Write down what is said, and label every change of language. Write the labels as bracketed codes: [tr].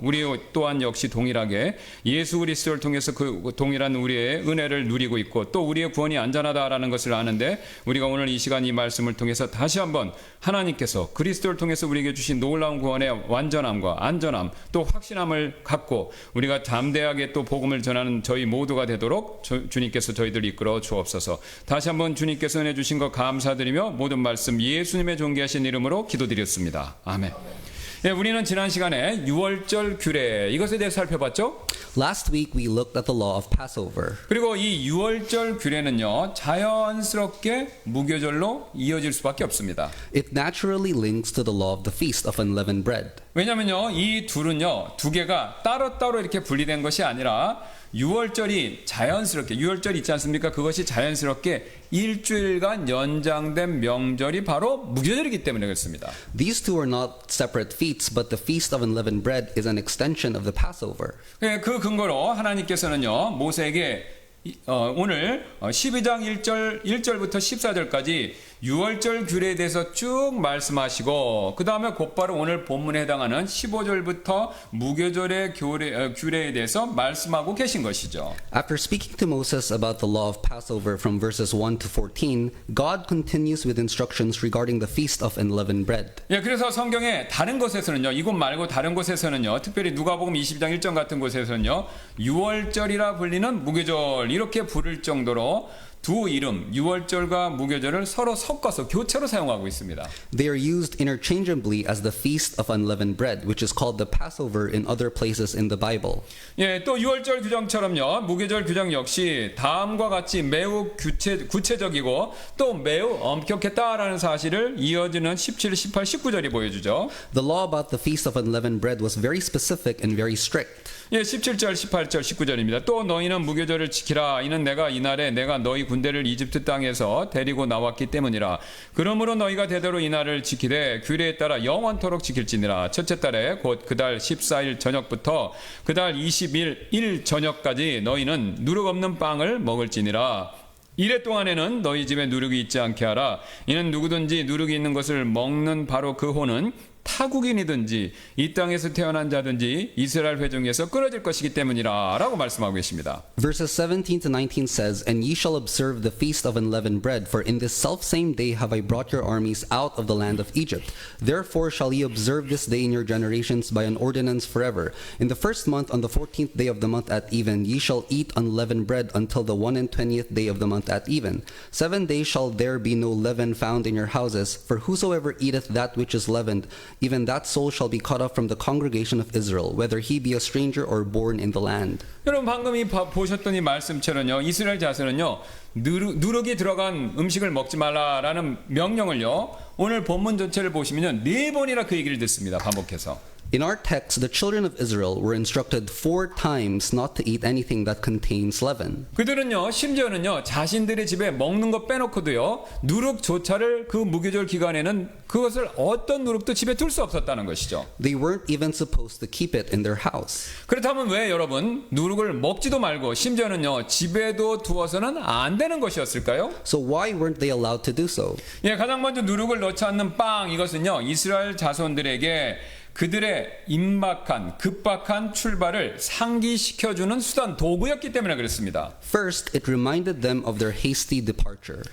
[ko] 우리 또한 역시 동일하게 예수 그리스도를 통해서 그 동일한 우리의 은혜를 누리고 있고 또 우리의 구원이 안전하다라는 것을 아는데 우리가 오늘 이 시간 이 말씀을 통해서 다시 한번 하나님께서 그리스도를 통해서 우리에게 주신 놀라운 구원의 완전함과 안전함 또 확신함을 갖고 우리가 담대하게 또 복음을 전하는 저희 모두가 되도록 주님께서 저희들 이끌어 주옵소서. 다시 한번 주님께서 은혜 주신 것 감사드리며 모든 말씀 예수님의 존귀하신 이름으로 기도드렸습니다. 아멘. 네, 우리는 지난 시간에 유월절 규례 이것에 대해 살펴봤죠. [en] Last week we looked at the law of Passover. [ko] 그리고 이 유월절 규례는요 자연스럽게 무교절로 이어질 수밖에 없습니다. [en] It naturally links to the law of the feast of unleavened bread. [ko] 왜냐면요 이 둘은요 두 개가 따로따로 이렇게 분리된 것이 아니라 유월절이 자연스럽게 유월절 있지 않습니까? 그것이 자연스럽게 일주일간 연장된 명절이 바로 무교절이기 때문에 그렇습니다. [en] These two are not separate feasts, but the feast of unleavened bread is an extension of the Passover. [ko] 그 근거로 하나님께서는요 모세에게 오늘 12장 1절부터 14절까지 유월절 규례에 대해서 쭉 말씀하시고 그 다음에 곧바로 오늘 본문에 해당하는 15절부터 무교절의 규례에 대해서 말씀하고 계신 것이죠. [en] After speaking to Moses about the law of Passover from verses 1 to 14, God continues with instructions regarding the feast of unleavened bread. [ko] 예, 그래서 성경에 다른 곳에서는요, 이곳 말고 다른 곳에서는요, 특별히 누가복음 22장 1절 같은 곳에서는요, 유월절이라 불리는 무교절 이렇게 부를 정도로 두 이름 유월절과 무교절을 서로 섞어서 교체로 사용하고 있습니다. [en] They are used interchangeably as the feast of unleavened bread, which is called the Passover in other places in the Bible. [ko] 예, 또 유월절 규정처럼요, 무교절 규정 역시 다음과 같이 매우 구체적이고 또 매우 엄격했다라는 사실을 이어지는 17, 18, 19절이 보여주죠. [en] The law about the feast of unleavened bread was very specific and very strict. [ko] 예, 17절, 18절, 19절입니다. 또 너희는 무교절을 지키라. 이는 내가 이날에 내가 너희 군대를 이집트 땅에서 데리고 나왔기 때문이라. 그러므로 너희가 대대로 이날을 지키되 규례에 따라 영원토록 지킬지니라. 첫째 달에 곧 그달 14일 저녁부터 그달 20일 저녁까지 너희는 누룩 없는 빵을 먹을지니라. 이래 동안에는 너희 집에 누룩이 있지 않게 하라. 이는 누구든지 누룩이 있는 것을 먹는 바로 그 호는 타국인이든지 이 땅에서 태어난 자든지 이스라엘 회중에서 끊어질 것이기 때문이라 라고 말씀하고 계십니다. [en] Verses 17 to 19 says, And ye shall observe the feast of unleavened bread, for in this selfsame day have I brought your armies out of the land of Egypt. Therefore shall ye observe this day in your generations by an ordinance forever. In the first month, on the 14th day of the month at even, ye shall eat unleavened bread until the 21st day of the month at even. 7 days shall there be no leaven found in your houses, for whosoever eateth that which is leavened, even that soul shall be cut off from the congregation of Israel, whether he be a stranger or born in the land. [ko] 여러분 방금 보셨던 이 말씀처럼요, 이스라엘 자손은요 누룩이 들어간 음식을 먹지 말라라는 명령을요. 오늘 본문 전체를 보시면요. 4번이나 그 얘기를 듣습니다. 반복해서. [en] In our text, the children of Israel were instructed 4 times not to eat anything that contains leaven. [ko] 그들은요, 심지어는요, 자신들의 집에 먹는 거 빼놓고도요, 누룩조차를 그 무교절 기간에는 그것을 어떤 누룩도 집에 둘 수 없었다는 것이죠. [en] They weren't even supposed to keep it in their house. [ko] 그렇다면 왜 여러분, 누룩을 먹지도 말고 심지어는요, 집에도 두어서는 안 되는 것이었을까요? [en] So why weren't they allowed to do so? [ko] 예, 가장 먼저 누룩을 넣지 않는 빵, 이것은요, 이스라엘 자손들에게 그들의 급박한 출발을 상기시켜주는 수단, 도구였기 때문에 그렇습니다. [en] First, it reminded them of their hasty departure.